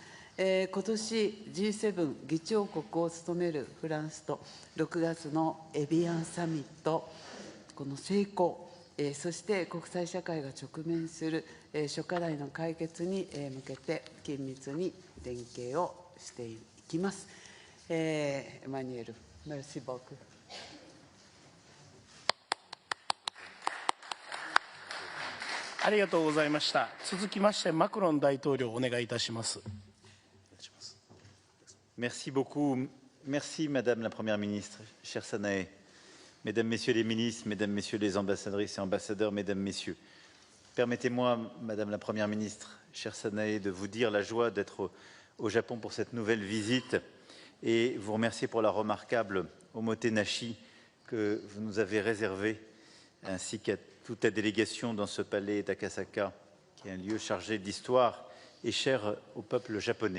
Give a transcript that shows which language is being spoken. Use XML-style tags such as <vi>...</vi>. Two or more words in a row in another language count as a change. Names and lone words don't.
<ja>今年 G7 議長国を務めるフランスと6月のエビアンサミット、この成功、 そして国際社会が直面する諸課題の解決に向けて緊密に連携をしていきます。</ja> <fr>エマニュエル、merci beaucoup。</fr> <ja>ありがとうございました。続きまして、マクロン大統領、お願いいたします。</ja> <fr>Merci beaucoup. Merci, Madame la Première ministre, chère Sanae, Mesdames, Messieurs les ministres, Mesdames, Messieurs les ambassadrices et ambassadeurs, Mesdames, Messieurs. Permettez-moi, Madame la Première ministre, chère Sanae, de vous dire la joie d'être au Japon pour cette nouvelle visite et vous remercier pour la remarquable omotenashi que vous nous avez réservée, ainsi qu'à toute la délégation dans ce palais d'Akasaka, qui est un lieu chargé d'histoire et cher au peuple japonais.</fr>